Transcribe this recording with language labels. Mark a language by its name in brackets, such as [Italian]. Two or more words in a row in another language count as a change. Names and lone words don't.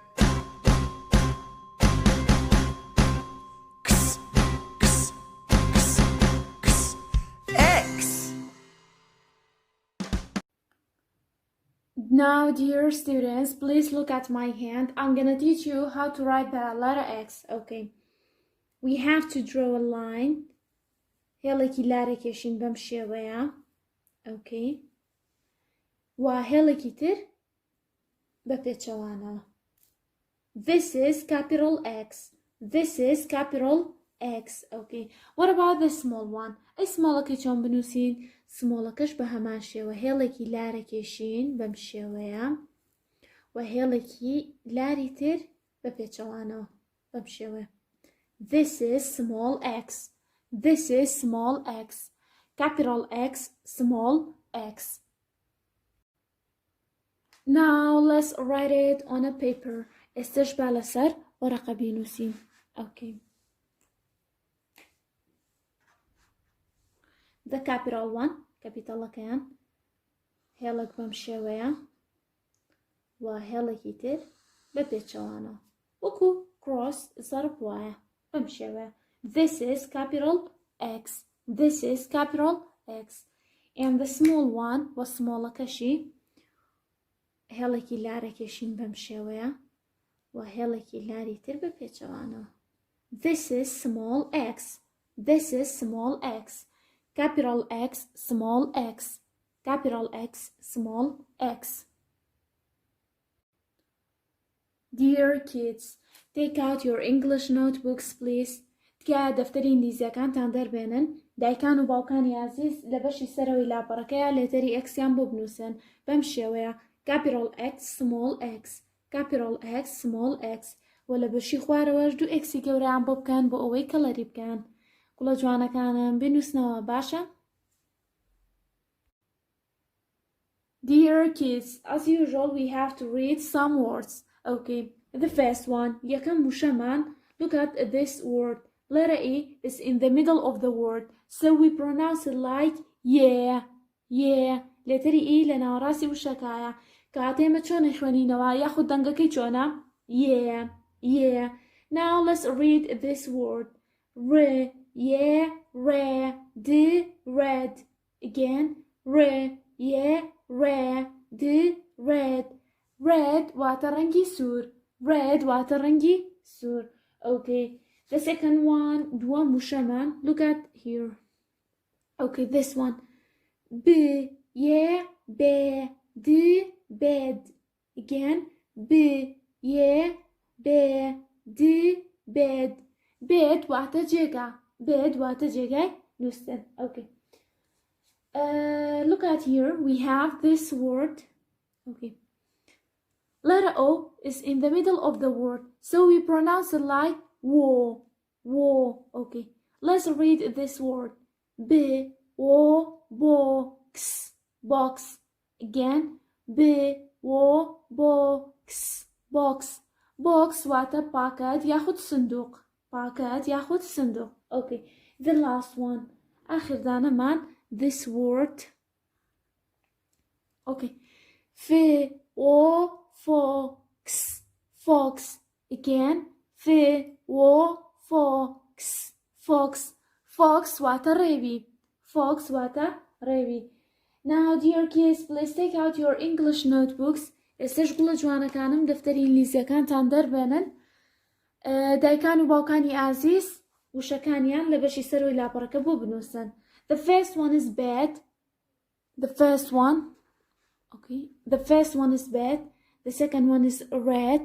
[English] X. Now, dear students, please look at my hand. I'm gonna teach you how to write the letter X. Okay. We have to draw a line. [Central Kurdish] هێڵێکی لارێکێشین بەم شێوەیە. [English] Okay. [Central Kurdish] وا هێڵێکی تر بە پێچەوانەوە. [English] This is capital X. This is capital X. Okay. What about the small one? [Central Kurdish] ئەی سمۆڵەکەی چۆن بنووسین؟ سمۆڵەکەش بە هەمان شێوە هێڵێکی لارەکێشین بەم شێوەیە و هێڵێکی لاری تر بە پێچەوانەوە بەم شێوەیە. [English] This is small x. This is small x. Capital X, small x. Now let's write it on a paper. [Central Kurdish] ئێستش با لەسەر وەرەقە بینووسین. [English] Okay. The capital one, [Central Kurdish] کەپیتەڵەکەیان هێڵێک بەم شێوەیە و هێڵێکی تر بە پێچەوانەوە وەکو cross زەرب وایە بەم شێوەیە. [English] This is capital X. This is capital X. And the small one [Central Kurdish] و سمۆڵەکەشی هێڵێکی لارەکێشین بەم شێوەیە و هێڵێکی لاری تر بە پێچەوانەوە. [English] This is small x. This is small x. Capital X, small x. Capital X, small x. Dear kids, take out your English notebooks, please. [Central Kurdish] تکایە دەفتەری ئینگلیزیەکانتان دەربێنن. دایکان و باوکانی عزیز لە بەشی سەرەوەی لاپەڕەکەیە لێتەری ئەکسیان بۆ بنووسن بەم شێوەیە. [English] Capital X, small x. Capital X, small x. [Central Kurdish] و لە بەشی خوارەوەش دوو ئەکسی گەورەیان بۆ بکەن بۆ ئەوەی کەڵەری بکەن. گوڵە جوانەکانم بنووسنەوە باشە؟ [English] Dear kids, as usual we have to read some words. Okay, the first one, [Central Kurdish] یەکەم وشەمان. [English] Look at this word. Letter E is in the middle of the word, so we pronounce it like yeah, yeah. [Central Kurdish] لێتەری E لە ناوەڕاستی وشەکایە. کاتێمە چۆنە خوێنینەوە یاخود دەنگەکەی چۆنە؟ [English] Yeah, yeah. Now let's read this word. Re, yeah, re, d, red. Again, re, yeah, re, d, red. [Central Kurdish] Red واتە ڕەنگی سوور. Red واتە ڕەنگی سوور. [English] Okay. The second one, [Central Kurdish] دووەم وشەمان. [English] Look at here. Okay, this one. B, yeah, be, d, bed. Again, b, yeah, be, d, bed. [Central Kurdish] Bed واتە جێگا. Bed واتە جێگای نووسن. [English] Okay. Look at here. We have this word. Okay. Letter O is in the middle of the word, so we pronounce it like wo, wo. Okay. Let's read this word. B, wo, box, box. Again, B, wo, box, box. [Central Kurdish] Box واتە پاکەت یاخود سندوق. پاکەت یاخود سندوق. [English] Okay. The last one. [Central Kurdish] آخر دانەمان [English] this word. Okay. F, o, fox, fox. Again, f, o, fox, fox. [Central Kurdish] Fox واتە ڕێوی. Fox واتە ڕێوی. [English] Now, dear kids, please take out your English notebooks. [Central Kurdish] ئێستش گوڵە جوانەکانم دەفتەری ئینگلیزیەکانتان دەربێنن. دایکان و باوکانی عزیز وشەکانیان لە بەشی سەرەوەی لاپەڕەکە بۆ بنووسن. [English] The first one is bed. The first one. Okay. The first one is bed. The second one is red.